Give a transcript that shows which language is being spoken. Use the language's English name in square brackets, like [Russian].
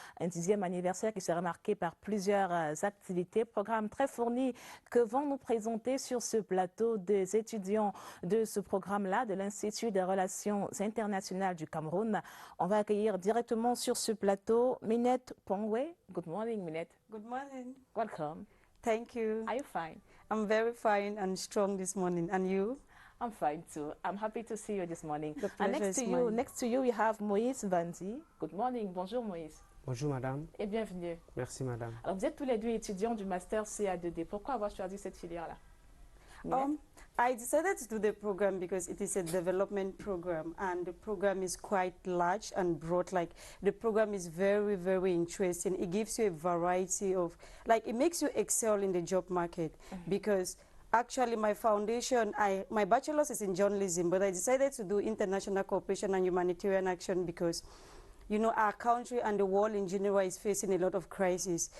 [French] Un 10e anniversaire qui sera marqué par plusieurs activités, programme très fourni que vont nous présenter sur ce plateau des étudiants de ce programme-là, de l'Institut des Relations internationales du Cameroun. On va accueillir directement sur ce plateau Minette Pongwe. [English] Good morning, Minette. Good morning. Welcome. Thank you. Are you fine? I'm very fine and strong this morning. And you? I'm fine too. I'm happy to see you this morning. The pleasure next is to mine. you, we have Moïse Vanzi. Good morning. [French] Bonjour Moïse. Bonjour madame. Et bienvenue. Merci madame. Alors vous êtes tous les deux étudiants du Master CA2D. Pourquoi avoir choisi cette filière-là? [English] I decided to do the program because it is a development program and the program is quite large and broad. Like the program is very, very interesting. It gives you a variety of, like it makes you excel in the job market because actually my foundation, my bachelor's is in journalism, but I decided to do international cooperation and humanitarian action because you know, our country and the world in general is facing a lot of crises.